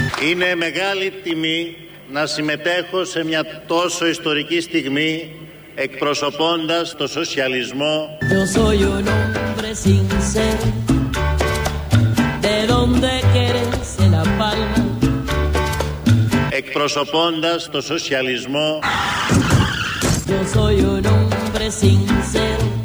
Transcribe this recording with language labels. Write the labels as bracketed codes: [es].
[el] Είναι μεγάλη τιμή να συμμετέχω σε μια τόσο ιστορική στιγμή εκπροσωπώντας το σοσιαλισμό. [es] Yo soy un hombre sincero. ¿De dónde quieres la palma? [el] Εκπροσωπώντας το σοσιαλισμό. [es] Yo soy un hombre sincero.